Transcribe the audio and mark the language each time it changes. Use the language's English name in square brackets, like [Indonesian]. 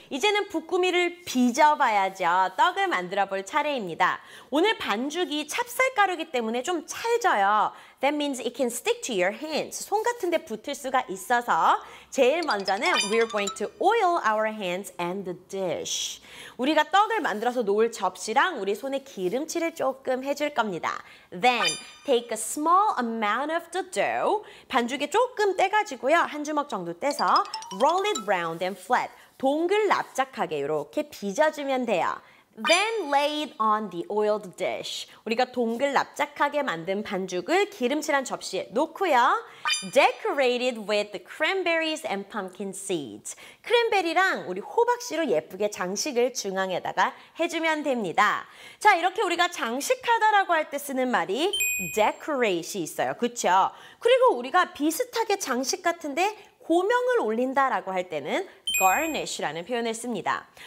[Korean] 이제는 붓구미를 빚어봐야죠. 떡을 만들어 볼 차례입니다. 오늘 반죽이 찹쌀가루이기 때문에 좀 찰져요. [English] That means it can stick to your hands. [Korean] 손 같은 데 붙을 수가 있어서 제일 먼저는 [English] we're going to oil our hands and the dish. [Korean] 우리가 떡을 만들어서 놓을 접시랑 우리 손에 기름칠을 조금 해줄 겁니다. [English] Then take a small amount of the dough. [Korean] 반죽에 조금 떼가지고요. 한 주먹 정도 떼서 [English] roll it round and flat. [Korean] 동글납작하게 이렇게 빚어주면 돼요. [English] Then lay it on the oiled dish. [Korean] 우리가 동글납작하게 만든 반죽을 기름칠한 접시에 놓고요. [English] Decorated with the cranberries and pumpkin seeds. [Korean] 크랜베리랑 우리 호박씨로 예쁘게 장식을 중앙에다가 해주면 됩니다. 자, 이렇게 우리가 장식하다라고 할 때 쓰는 말이 decorate이 있어요. 그렇죠? 그리고 우리가 비슷하게 장식 같은데 고명을 올린다라고 할 때는 garnish라는 표현을 씁니다.